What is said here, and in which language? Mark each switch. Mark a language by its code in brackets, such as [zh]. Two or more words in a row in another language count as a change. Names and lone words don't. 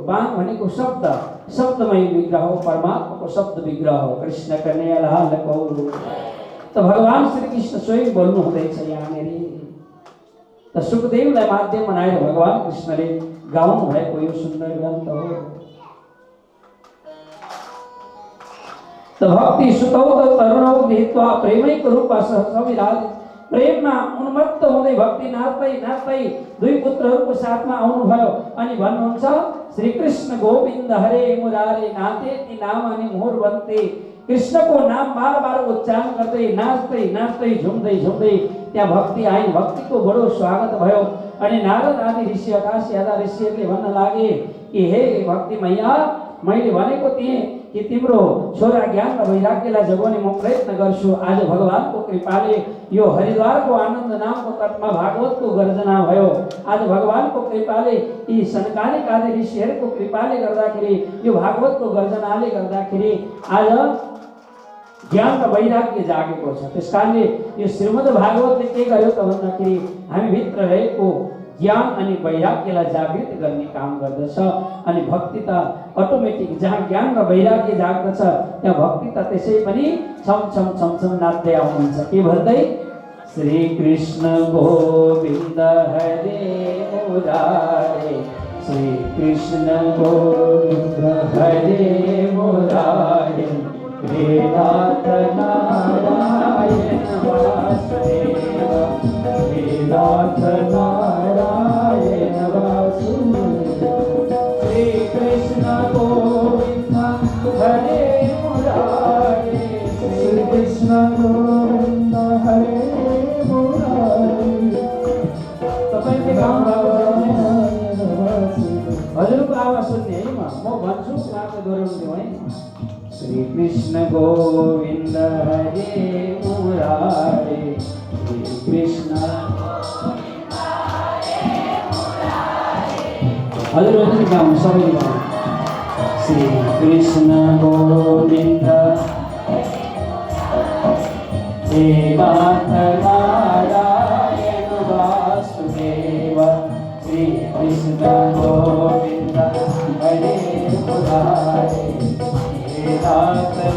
[ne] वाङ् भनेको शब्द, शब्दमय विग्रह हो। परमात्माको शब्द विग्रह हो कृष्ण कन्हैया लालको। त भगवान श्री कृष्ण स्वयं बोल्नु हुँदैछ यहाँनिर। त सुखदेवलाई माध्यम बनाएर भगवान कृष्णले गाउनु भएको यो सुन्दर ग्रन्थ हो। त [sa] भक्ति सुतौ तरुणौ गृहीत्वा प्रेमैक रूपा सहसा विराजित [ne] प्रेममा उन्मत्त हुँदै भक्ति नाच्दै नाच्दै दुई पुत्रहरूको साथमा आउनुभयो अनि भन्नुहुन्छ [sa] श्री कृष्ण गोविन्द हरे मुरारे [ne] नाते ती नाम अनि मोर बन्ते। कृष्णको नाम बार बार उच्चारण गर्दै नाच्दै नाच्दै झुम्दै झुम्दै त्यहाँ भक्ति आइन्। भक्तिको बडो स्वागत भयो अनि नारद आदि ऋषि आकाश यादा ऋषिहरूले भन्न लागे कि हे भक्ति मैया, मैले भनेको थिएँ कि तिम्रो छोरा ज्ञान र वैराग्यलाई जगाउने म प्रयत्न गर्छु। आज भगवानको कृपाले यो हरिद्वारको आनन्द नामको तटमा भागवतको गर्जना भयो। आज भगवानको कृपाले यी सनकादिक आदि ऋषिहरूको कृपाले गर्दाखेरि यो भागवतको गर्जनाले गर्दाखेरि आज ज्ञान र वैराग्य जागेको छ। त्यसकारणले यो श्रीमद् भागवतले के गर्यो त भन्दाखेरि हामी भित्र रहेको ज्ञान अनि वैराग्यलाई जागृत गर्ने काम गर्दछ। अनि भक्ति त अटोमेटिक जहाँ ज्ञान र वैराग्य जाग्दछ त्यहाँ भक्ति त त्यसै पनि छम छम छम छम नाच्दै आउनुहुन्छ। के भन्दै [sa] श्री कृष्ण गोविन्द हरे मुरारे, श्री कृष्ण गोविन्द हरे मुरारे, हे नाथ नारायण वासुदेव, हे नाथ नारायण वासुदेव। श्री कृष्ण गोविन्द हरे मुरारे, श्री कृष्ण गोविन्द हरे मुरारे। [ne] तपाईले गाउँ हजुरको आवाज सुन्ने है, म भन्छु मात्र दोहोऱ्याउँछु है। [sa] श्री कृष्ण गोविन्द हरे मुरारे, श्री कृष्ण [ne] हजुर गाउँ सबैले गाउँ। [sa] श्री कृष्ण गोविन्द हे नाथ नारायण वासुदेव, श्री कृष्ण गोविन्द हरे मुरारे, हे नाथ